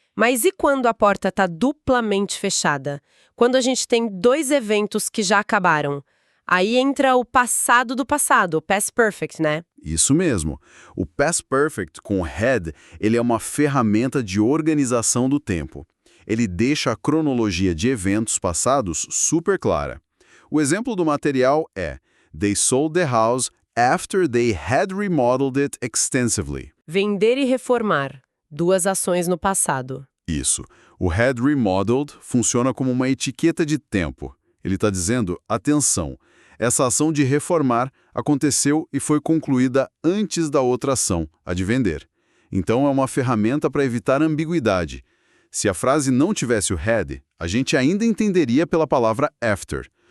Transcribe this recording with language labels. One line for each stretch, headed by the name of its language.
Portuguese: Mas e quando a porta está duplamente fechada? Quando a gente tem dois eventos que já acabaram? Aí entra o passado do passado, o past perfect, né? Isso mesmo. O past perfect com o had, ele é uma ferramenta de organização do tempo. Ele deixa a cronologia de eventos passados super clara. O exemplo do material é
English: They sold the house after they had remodeled it extensively.
Portuguese: Vender e reformar. Duas ações no passado. Isso. O had remodeled funciona como uma etiqueta de tempo. Ele está dizendo, atenção, essa ação de reformar aconteceu e foi concluída antes da outra ação, a de vender. Então é uma ferramenta para evitar ambiguidade. Se a frase não tivesse o had, a gente ainda entenderia pela palavra after.